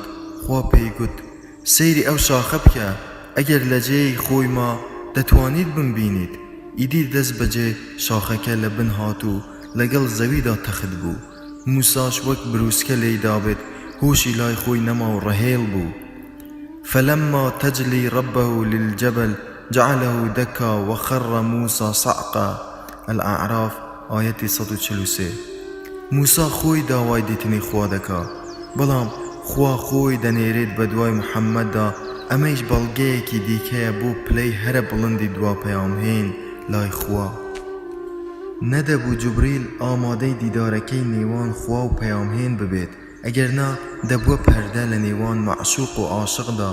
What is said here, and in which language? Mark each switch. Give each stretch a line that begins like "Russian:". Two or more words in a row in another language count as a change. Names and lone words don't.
Central Kurdish: خوا پێی گوت سەیری ئەو شاخە بکە، ئەگەر لە جێی خۆی ما دەتوانیت بمبینیت. ئیدی دەست بەجێ شاخەکە لە بن هات و لەگەڵ زەویدا تەخت بوو. موساش وەک بروسکە لێیدا بێت هۆشی لای خۆی نەما و ڕەهێڵ بوو.
Arabic: فلما تجلي ربه للجبل جعله دكا وخر موسى صعقا. الأعراف آية 143.
Central Kurdish: موسا خۆی داوای دیتنی خوا دەکا، بەڵام خوا خۆی دەنێرێت بە دوای محەممەددا. ئەمەیش بەڵگەیەکی دیکەیە بۆ پلەی هەرە بڵندی دوا پەیامهێن لای خوا. نەدەبوو جوبریل ئامادەی دیدارەکەی نێوان خوا و پەیامهێن ببێت، ئەگەرنا دەبووە پەردە لە نێوان مەعشوق و عاشقدا.